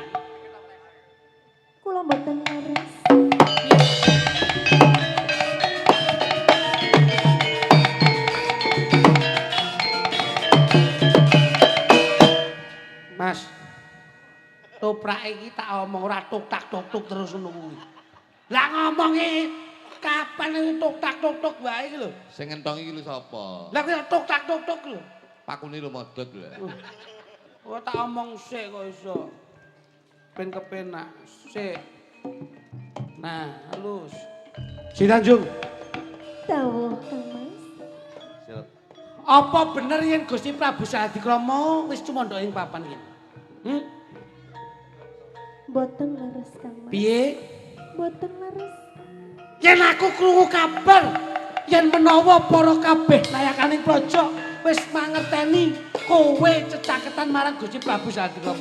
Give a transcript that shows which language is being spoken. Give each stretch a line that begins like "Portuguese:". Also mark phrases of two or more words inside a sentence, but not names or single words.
Javanese: Kula mboten leres. Mas. Toprak iki tak omong ora tuk-tak tuk-tuk terus ngono kuwi. Lah ngomongi kapan iki tuk-tak tuk-tuk wae iki lho. sing ngentong iki lho sapa? Lah kuwi tuk-tak tuk-tuk lho. Pakune lho modot lho. Oh tak omong sik kok iso. Ben kepenak. Sik. Nah, halus. Si Tanjung, Dawuh Kang Mas. Sil. apa bener yen Gusti Prabu Saladikrama wis tumandhak ing papan kene? Mboten leres Kang Mas. Piye? Mboten leres. Yen aku krungu kabar yen menawa para kabeh layakaning praja wis mangerteni kowe cecaketan marang Gusti Prabu Saladikrama.